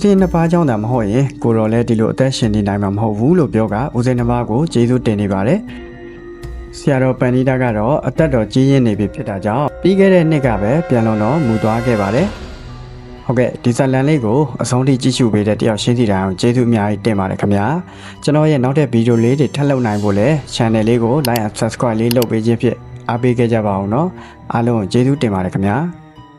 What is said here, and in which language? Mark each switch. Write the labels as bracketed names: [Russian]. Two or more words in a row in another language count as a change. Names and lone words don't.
[Burmese] င်းနှစ်ပါးကြောင့်သာမဟုတ်ရင်ကိုတော်လည်းဒီလိုအသက်ရှင်နေနိုင်မှာမဟုတ်ဘူးလို့ပြောကဦးစင်းနှစ်ပါးကိုကျေးဇူးတင်နေပါတယ်ဆရာတော်ပန်နိဒကတော့အသက်တော်ကြီးရင်းနေပြီဖြစ်တာကြောင့်ပြီးခဲ့တဲ့နှစ်ကပဲပြန်လုံတော့မူသွားခဲ့ပါတယ်ဟုတ်ကဲ့ဒီဇာလန်လေးကိုအဆုံးထိကြည့်ရှုပေးတဲ့တယောက်ရှင်းစီတိုင်းအောင်ကျေးဇူးအများကြီးတင်ပါတယ်ခင်ဗျာကျွန်တော်ရဲ့နောက်တဲ့ဗီဒီယိုလေးတွေထပ်လုပ်နိုင်ဖို့လဲ channel လေးကို [English] like and subscribe [Burmese] လေးလုပ်ပေးခြင်းဖြင့်အားပေးခဲ့ကြပါအောင်เนาะအားလုံးကျေးဇူးတင်ပါတယ်ခင်ဗျာ